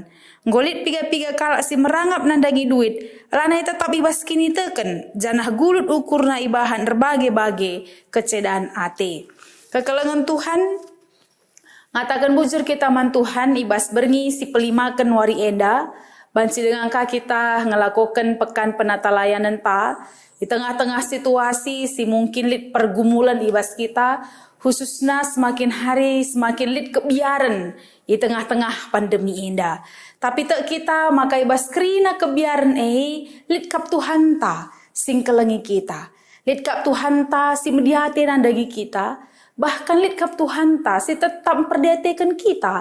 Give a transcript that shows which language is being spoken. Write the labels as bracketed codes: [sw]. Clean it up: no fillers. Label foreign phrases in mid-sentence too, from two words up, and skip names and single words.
[btx] Ngolit piga-piga kalak si merangap nandangi duit, lanai tetap ibas kini teken, janah gulut ukurna ibahan berbagai-bagai kecedaan ate. Kekelengan Tuhan, ngatakan bujur kita man Tuhan ibas berngi si pelimakan wari enda, banci dengan kita ngelakukan pekan penata layanan ta, di tengah-tengah situasi si mungkin lit pergumulan ibas kita, [id] khususnya semakin hari semakin [btx] lit kebiaran [id] di tengah-tengah pandemi [btx] indah. Tapi tak kita maka ibas krina kebiaran lit kap Tuhan ta sing kelengi kita. Lit kap Tuhan ta si mediate nandagi kita. Bahkan lit kap Tuhan ta si tetap memperdiatekan kita.